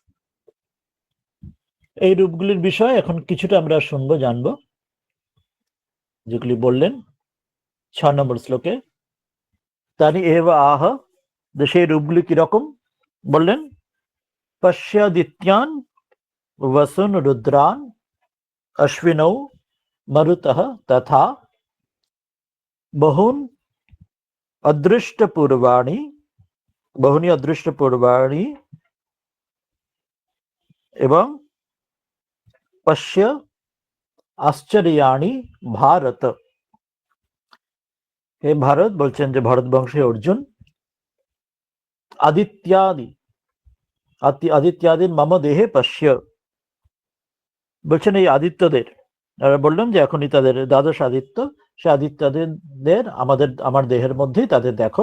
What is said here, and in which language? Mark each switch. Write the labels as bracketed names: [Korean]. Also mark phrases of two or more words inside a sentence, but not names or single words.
[Bangla] এই রূপগুলির বিষয়ে এখন কিছুটা আমরা শুনবো, জানবো, যেগুলি বললেন 6 নম্বর শ্লোকে। [Sanskrit] তানি এব আহ, [Bangla] সেই রূপগুলি কিরকম বললেন। [Sanskrit] পশ্যাদিত্যান वसुन रुद्रान अश्विनौ मरुतः तथा बहुन अदृष्ट पूर्वाणि, बहुनि अदृष्ट पूर्वाणि এবং পশ্য আশ্চর্যাণি ভারত। [Bangla] হে ভারত, বলছেন যে ভারতবংশী অর্জুন, আদিত্যাদি, [Sanskrit] আদিত্যাদি মম দেহে পশ্য, [Bangla] বলছেন এই আদিত্যদের, বললাম যে এখনই তাদের দ্বাদশ আদিত্য, সে আদিত্যদের আমার দেহের মধ্যেই তাদের দেখো।